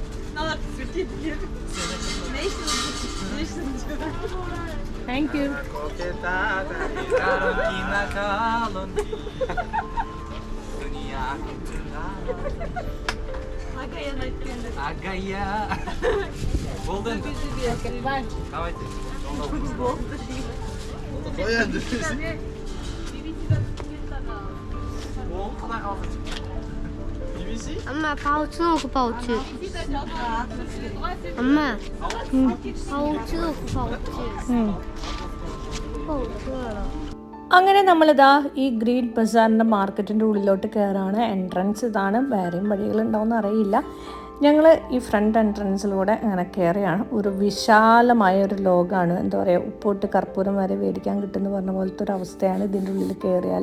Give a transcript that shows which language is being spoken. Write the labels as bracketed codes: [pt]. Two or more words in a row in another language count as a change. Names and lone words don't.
[en] Thank you. Agaya. Golden. Okay, bye. [ru] Давайте. [ko] 엄마 파우치 넣고 파우치. 엄마. 파우치 넣고 파우치. 파우치. [ml] അങ്ങനെ നമ്മളിതാ ഈ ഗ്രീൻ ബസാറിൻ്റെ മാർക്കറ്റിൻ്റെ ഉള്ളിലോട്ട് കയറാണ്. എൻട്രൻസ് ഇതാണ്, വേറെയും വഴികളുണ്ടാവുമെന്ന് അറിയില്ല. ഞങ്ങൾ ഈ ഫ്രണ്ട് എൻട്രൻസിലൂടെ അങ്ങനെ കയറിയാണ്. ഒരു വിശാലമായ ഒരു ലോകമാണ്. എന്താ പറയുക, ഉപ്പോട്ട് കർപ്പൂരം വരെ മേടിക്കാൻ കിട്ടുമെന്ന് പറഞ്ഞ പോലത്തെ ഒരു അവസ്ഥയാണ് ഇതിൻ്റെ ഉള്ളിൽ കയറിയാൽ.